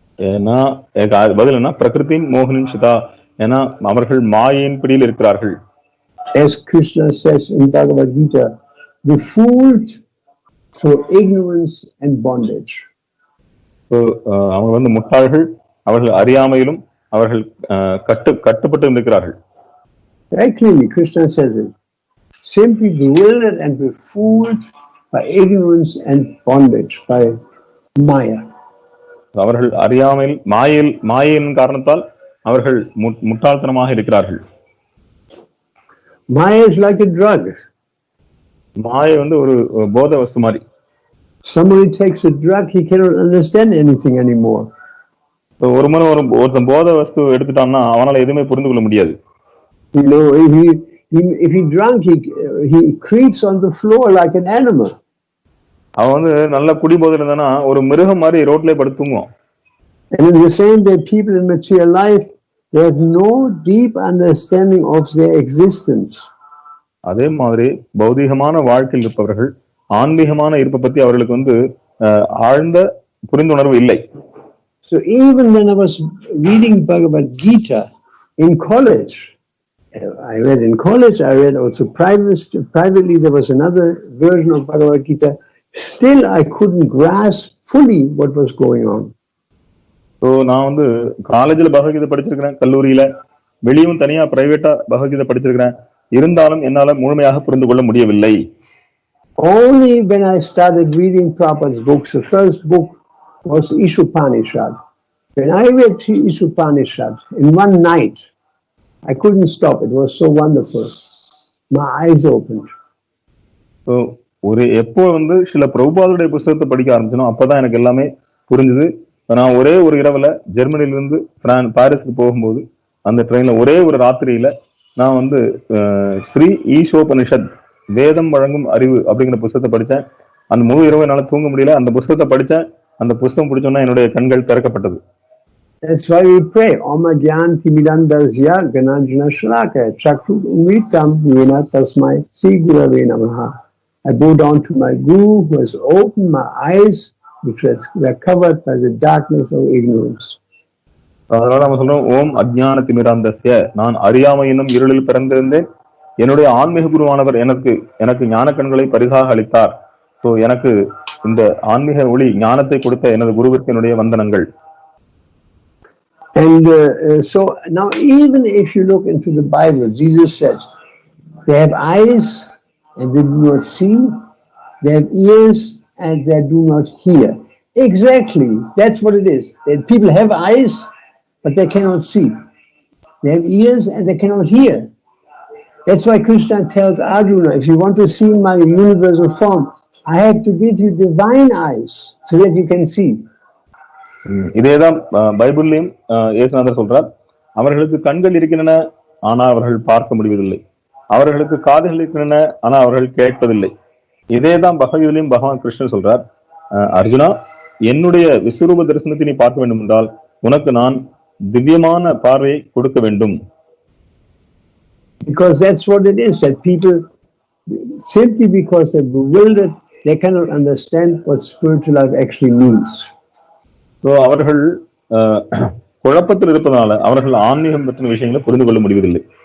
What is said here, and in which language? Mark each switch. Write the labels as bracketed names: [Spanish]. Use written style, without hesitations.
[Tamil] ஏன்னா பதில் என்ன? [Sanskrit] பிரகிருதி மோகனின் சிதா. [Tamil] ஏன்னா அவர்கள் மாயையின் பிடியில் இருக்கிறார்கள். [English] As Krishna says in Bhagavad Gita, the fooled for ignorance and bondage. [Tamil] அவங்க வந்து முட்டாள்கள், அவர்கள் அறியாமையிலும் அவர்கள் கட்டுப்பட்டு இருக்கிறார்கள். [English] Very clearly Krishna says it. Simply bewildered and befooled by ignorance and bondage, by Maya. [Tamil] அவர்கள் அறியாமையில் மாயையின் காரணத்தால் அவர்கள் முட்டாள்தனமாக இருக்கிறார்கள். [English] Maya is like a drug. [Tamil] மாயை வந்து ஒரு போதை வஸ்து மாதிரி. [English] Somebody takes a drug, he cannot understand anything anymore. [Tamil] ஒரு முறை ஒருத்தன் போதை வஸ்து எடுத்துட்டான்னா அவனால எதுவுமே புரிந்து கொள்ள முடியாது. [English] You know, if he drunk, he creeps on the floor like an animal. [Tamil] அவன் வந்து நல்ல குடி போதையில இருந்தானா ஒரு மிருகம் மாதிரி ரோட்ல படுத்துங்குவான். [English] And in the same way, people in material life, they have no deep understanding of their existence. [Tamil] அதே மாதிரி பௌதிகமான வாழ்க்கையில் இருப்பவர்கள் ஆன்மீகமான இருப்பை பத்தி அவர்களுக்கு வந்து ஆழ்ந்த புரிந்துணர்வு இல்லை. [English] So even when I was reading Bhagavad Gita in college, I read also privately, there was another version of Bhagavad Gita. Still I couldn't grasp fully what was going on. [Tamil] So நான் வந்து காலேஜில் பகவத்கீதை படிச்சிருக்கிறேன், கல்லூரியில வெளியும் தனியா பிரைவேட்டா பகவத்கீதை படிச்சிருக்கிறேன். இருந்தாலும் என்னால முழுமையாக புரிந்து கொள்ள முடியவில்லை. [English] Only when I started reading Prabhupada's books, the first book was Ishopanishad. When I read Ishopanishad in one night, I couldn't stop. It was so wonderful. My eyes opened. [Tamil] So எப்போ வந்து சில பிரபுபாதுடைய புத்தகத்தை படிக்க ஆரம்பிச்சனோ அப்பதான் எனக்கு எல்லாமே புரிஞ்சுது. நான் ஒரே ஒரு இரவுல ஜெர்மனிலிருந்து பாரிஸ்க்கு போகும்போது அந்த ட்ரெயின்ல ஒரே ஒரு ராத்திரியில நான் வந்து ஸ்ரீ ஈஷோபனிஷத் வேதம் வழங்கும் அறிவு அப்படிங்கிற புத்தகத்தை படித்தேன். அந்த முழு இரவு என்னால தூங்க முடியல. அந்த புத்தகத்தை படித்தேன். அந்த புத்தகம் பிடிச்சோன்னா என்னுடைய கண்கள் திறக்கப்பட்டது. [English] That's why we pray. [Sanskrit] Oma Gyanti Midandasya Gananjana Shlaka Chakru Umritam Yena Tasmai Sri Gurave Namaha. [English] I bow down to my Guru who has opened my eyes which were covered by the darkness of ignorance. [Tamil] அதனால நம்ம சொல்றோம், [Sanskrit] ஓம் அஜ்ஞான திமிராந்தஸ்ய, [Tamil] நான் அறியாமை என்னும் இருளில் பிறந்திருந்தேன். என்னுடைய ஆன்மீக குருவானவர் எனக்கு ஞான கண்களை பரிசாக அளித்தார். ஸோ எனக்கு இந்த ஆன்மீக ஒளி ஞானத்தை கொடுத்த எனது குருவிற்கு என்னுடைய வந்தனங்கள். [English] And so now even if you look into the Bible, Jesus says, they have eyes and they do not see, they have ears and they do not hear. Exactly, that's what it is. That people have eyes, but they cannot see. They have ears and they cannot hear. That's why Krishna tells Arjuna, if you want to see my universal form, I have to give you divine eyes so that you can see. [Tamil] இதேதான் பைபிள்லயும் இயேசுநாதர் சொல்றார், அவர்களுக்கு கண்கள் இருக்கின்றன ஆனா அவர்கள் பார்க்க முடிவதில்லை, அவர்களுக்கு காதுகள் இருக்கின்றன ஆனா அவர்கள் கேட்பதில்லை. இதேதான் பகவதிலையும் பகவான் கிருஷ்ணர் சொல்றார், அர்ஜுனா, என்னுடைய விஸ்வரூப தரிசனத்தை நீ பார்க்க வேண்டும் என்றால் உனக்கு நான் திவ்யமான பார்வையை கொடுக்க வேண்டும். [English] Because that's what it is, that people, simply because they're bewildered, they cannot understand what spiritual life actually means. [Tamil] So அவர்கள் குழப்பத்தில் இருப்பதனால அவர்கள் ஆன்மீகம் பற்றின விஷயங்களை புரிந்து கொள்ள முடிவதில்லை.